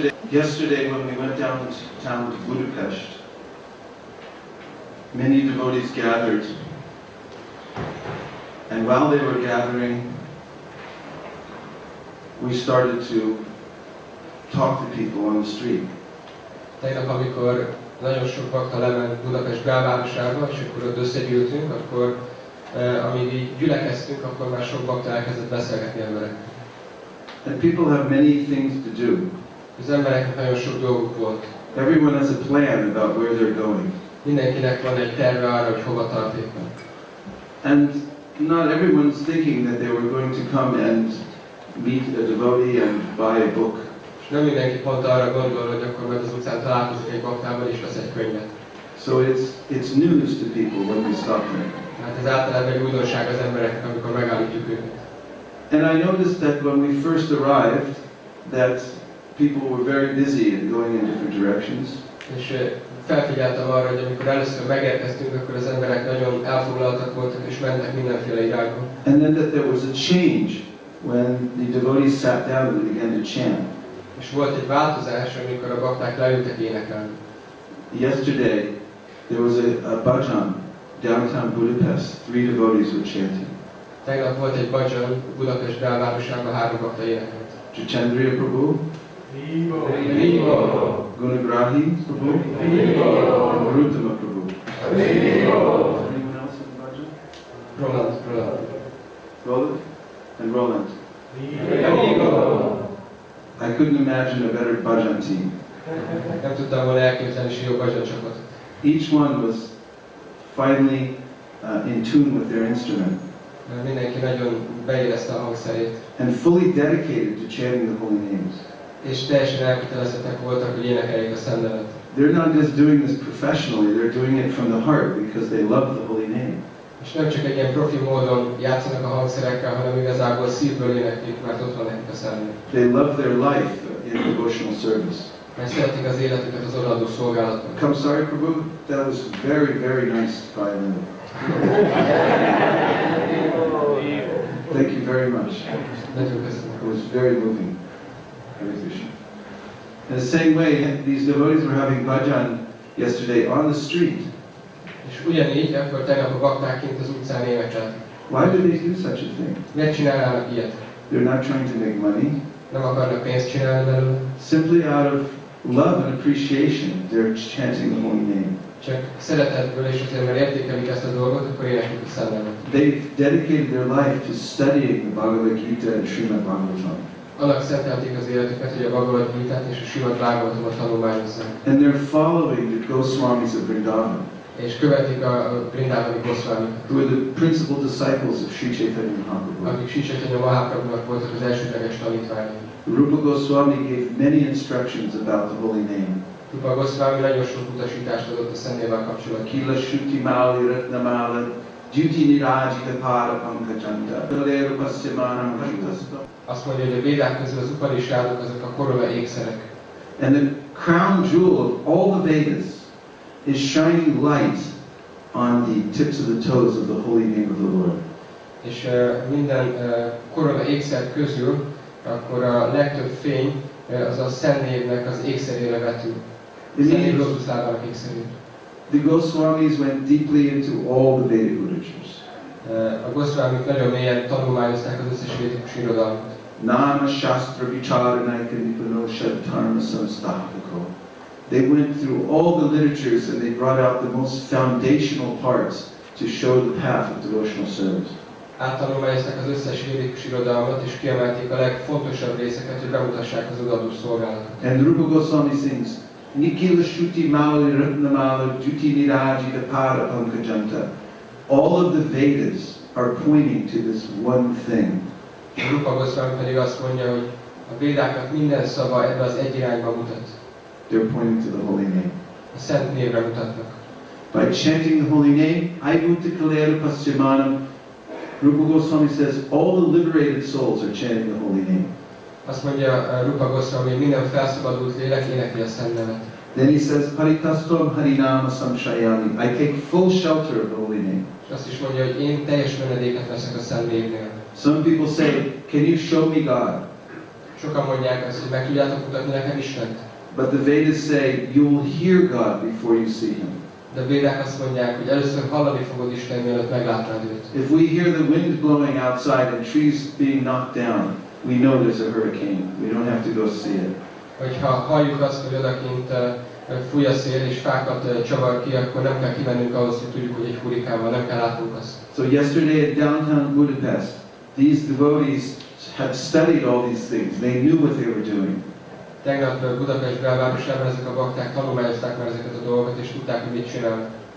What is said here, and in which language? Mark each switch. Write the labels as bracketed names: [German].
[English] Yesterday when we went downtown to Budapest, many devotees gathered, and while they were gathering, we started to talk to people on the street. [Hungarian] Tegnap, amikor nagyon sok bakta lement Budapest belvárosába, és akkor ott összegyűltünk, akkor amíg így gyülekeztünk, akkor már sok bakta elkezdett beszélgetni emberekkel. [English] And people have many things to do. [Hungarian] Az embereknek nagyon sok dolguk volt. [English] Everyone has a plan about where they're going. [Hungarian] Mindenkinek van egy terve arra, hogy hova tartéknak. [English] And not everyone's thinking that they were going to come and meet a devotee and buy a book. [Hungarian] Nem mindenki pont arra gondol, hogy akkor majd az utcán találkozik egy baktával és vesz egy könyvet. [English] So it's news to people when we stop them. [Hungarian] Hát ez általában egy újdonság az embereknek, amikor megállítjuk őket. [English] And I noticed that when we first arrived, that people were very busy and going in different directions. [Hungarian] És felfigyeltem arra, hogy amikor először megérkeztünk, akkor az emberek nagyon elfoglaltak voltak és mentek mindenféle irányba. [English] And then that there was a change when the devotees sat down and began to chant. [Hungarian] És volt egy változás, amikor a bakták leültek énekelni. [English] Yesterday, there was a bhajan downtown Budapest. 3 devotees were chanting. [Hungarian] Tegnap volt egy bhajan Budapest belvárosában, 3 bakta énekelt. [English] Strategist Prabhu, Vivo! Gunagrahi Prabhu, and Harinama Prabhu. Anyone else in the bhajan? Roland. Roland and Roland. Vivo! I couldn't imagine a better bhajan team. [Hungarian] Nem tudtam volna elképzelni is jobb bhajan csapatot. [English] Each one was finally in tune with their instrument [Hungarian] Mindenki nagyon beérezte a hangszerét. [English] and fully dedicated to chanting the holy names. [Hungarian] És teljesen elkötelezettek voltak, hogy énekeljék a Szent nevet. [English] They're not just doing this professionally, they're doing it from the heart because they love the holy name. [Hungarian] És nem csak egy ilyen profi módon játszanak a hangszerekkel, hanem igazából szívből éneklik, mert ott van nekik a Szent nev. [English] They love their life in devotional service. [Hungarian] Mert szeretik az életüket az odaadó szolgálatban. [English] Come, sorry, Prabhu, that was very, very nice violin. Thank you very much. [Hungarian] Nagyon köszönöm. [English] It was very moving. Hare Krishna. In the same way, these devotees were having bhajan yesterday on the street. [Hungarian] És ugyanígy, akkor tegnap a bakták kint az utcán énekeltek. [English] Why do they do such a thing? [Hungarian] Miért csinálnának ilyet? [English] They're not trying to make money. [Hungarian] Nem akarnak pénzt csinálni belőle. [English] Simply out of love and appreciation, they're chanting the holy name. [Hungarian] Csak szeretetből és azért, mert értékelik ezt a dolgot, akkor éneklik a Szent nevet. [English] They've dedicated their life to studying the Bhagavad Gita and Srimad Bhagavatam. [Hungarian] Annak szentelték az életüket, hogy a Bhagavad Gitát és a Srimad Bhagavatamot tanulmányozzák. [English] And they're following the Goswamis of Vrindavan, [Hungarian] És követik a Vrindavani Goswamit, [English] who are the principal disciples of Sri Chaitanya Mahaprabhu. [Hungarian] akik Sri Chaitanya Mahaprabhunak voltak az elsődleges tanítványai. [English] Rupa Goswami gave many instructions about the holy name. [Hungarian] Rupa Goswami nagyon sok utasítást adott a Szent névvel kapcsolatban. [Sanskrit] Kila Shruti Mali Ratnamala Duty Nirajita Para Pankajanta Kalera Pasyamanam Bhaktastam. [Hungarian] Azt mondja, hogy a védák közül az Upanishadok azok a korola ékszerek. [English] And the crown jewel of all the Vedas is shining light on the tips of the toes of the holy name of the Lord. [Hungarian] És minden korola ékszer közül akkor a legtöbb fény az a Szent névnek az ékszerére vetül. Szent név lótuszlávának ékszerére. [English] The Goswamis went deeply into all the Vedic literatures. [Hungarian] A Goswamik nagyon mélyen tanulmányozták az összes védikus irodalmat. [Sanskrit] Nama Shastra Vicharanaika Nipano Shadharma Samstapako. [English] They went through all the literatures and they brought out the most foundational parts to show the path of devotional service. [Hungarian] Áttanulmányozták az összes védikus irodalmat és kiemelték a legfontosabb részeket, hogy bemutassák az odaadó szolgálatot. [English] And Rupa Goswami sings, [Sanskrit] Nikila Shruti Mali Ratnamala Duti Nirajita Para Pankajanta. [English] All of the Vedas are pointing to this one thing. [Hungarian] Rupa Goswami pedig azt mondja, hogy a védáknak minden szava ebbe az egy irányba mutat. [English] They're pointing to the holy name. [Hungarian] A Szent névre mutatnak. [English] By chanting the holy name, [Sanskrit] Aibhutta Kalera Pasyamanam, [English] Rupa Goswami says all the liberated souls are chanting the holy name. [Hungarian] Azt mondja Rupa Goswami, hogy minden felszabadult lélek énekli a Szent nevet. [English] Then he says, [Sanskrit] Parikastam Harinama Samshayami. [English] I take full shelter of the holy name. [Hungarian] És azt is mondja, hogy én teljes menedéket veszek a Szent névnél. [English] Some people say, can you show me God? [Hungarian] Sokan mondják azt, hogy meg tudjátok mutatni nekem Istent. [English] But the Vedas say, you will hear God before you see Him. [Hungarian] De a védák azt mondják, hogy először hallani fogod Isten, mielőtt meglátnád őt. [English] If we hear the wind blowing outside and trees being knocked down, we know there's a hurricane. We don't have to go see it. [Hungarian] Hogyha halljuk azt, hogy odakint fúj a szél és fákat csavar ki, akkor nem kell kimennünk ahhoz, hogy tudjuk, hogy egy hurrikán van, nem kell látnunk azt. [English] So yesterday at downtown Budapest, these devotees had studied all these things. They knew what they were doing. [Hungarian] Tegnap Budapest belvárosában ezek a bakták tanulmányozták már ezeket a dolgokat, és tudták, hogy mit csinálnak.